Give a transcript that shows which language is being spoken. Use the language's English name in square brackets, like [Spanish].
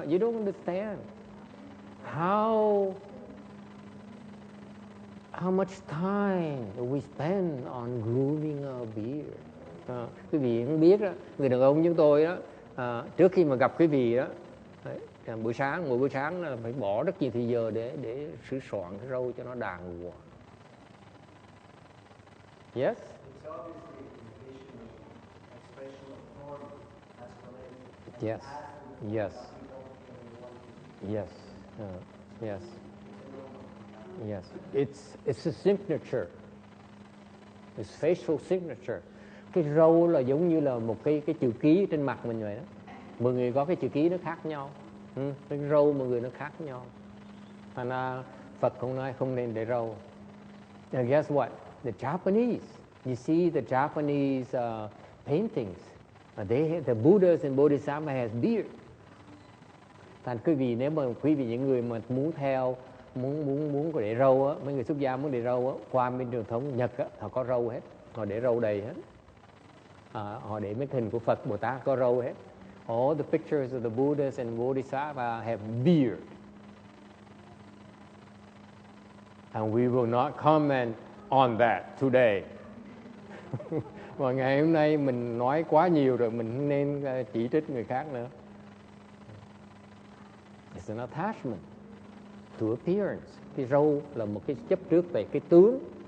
[English] You don't understand how much time we spend on grooming our beard. [Vietnamese] Quý vị không biết đó, người đàn ông chúng tôi đó, trước khi mà gặp quý vị đó, mỗi buổi sáng là phải bỏ rất nhiều thời giờ để sửa soạn cái râu cho nó đàng hoàng. [English] Yes? Yes. Yes. Yes. Yes. Yes. It's a signature. It's facial signature. [Vietnamese] Cái râu là giống như là một cái chữ ký trên mặt mình vậy đó. Mọi người có cái chữ ký nó khác nhau. Cái râu mọi người nó khác nhau. Thành ra Phật không nói không nên để râu. [English] And guess what? The Japanese. You see the Japanese paintings. The Buddhas and Bodhisattva has beard. [Vietnamese] Thành quý vị nếu mà quý vị những người mà muốn có để râu á, mấy người xuất gia muốn để râu á, qua bên truyền thống Nhật á, họ có râu hết, họ để râu đầy hết. Họ để mấy hình của Phật Bồ Tát có râu hết. [English] All the pictures of the Buddhas and Bodhisattva have beard. And we will not comment on that today. [Vietnamese] Và ngày hôm nay mình nói quá nhiều rồi, mình không nên chỉ trích người khác nữa. [English] It's an attachment to appearance. [Vietnamese] Cái râu là một cái chấp trước về cái tướng.